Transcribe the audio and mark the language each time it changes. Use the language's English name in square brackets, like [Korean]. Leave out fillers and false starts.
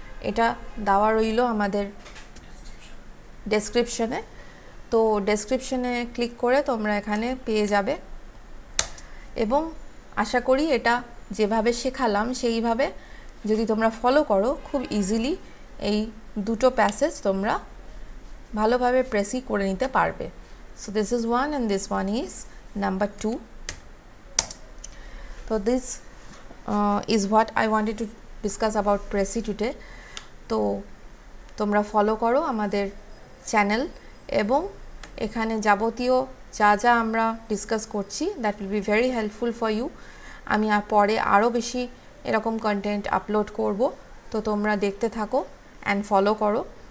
[Bangla] এটা দেওয়া রইল আমাদের ডেসক্রিপশনে, তো ডেসক্রিপশনে ক্লিক করে তোমরা এখানে পেয়ে যাবে। এবং আশা করি এটা যেভাবে শেখালাম সেইভাবে যদি তোমরা ফলো করো, খুব ইজিলি এই দুটো প্যাসেজ তোমরা ভালোভাবে প্রেসি করে নিতে পারবে। [English] So this is 1 and this one is number 2. So this is what I wanted to discuss about Prezi today. [Bangla] তো তোমরা ফলো করো আমাদের চ্যানেল, এবং এখানে যাবতীয় যা যা আমরা ডিসকাস করছি [English] That will be very helpful for you. [Bangla] আমি পরে আরও বেশি এরকম কন্টেন্ট আপলোড করব, তো তোমরা দেখতে থাকো অ্যান্ড ফলো করো।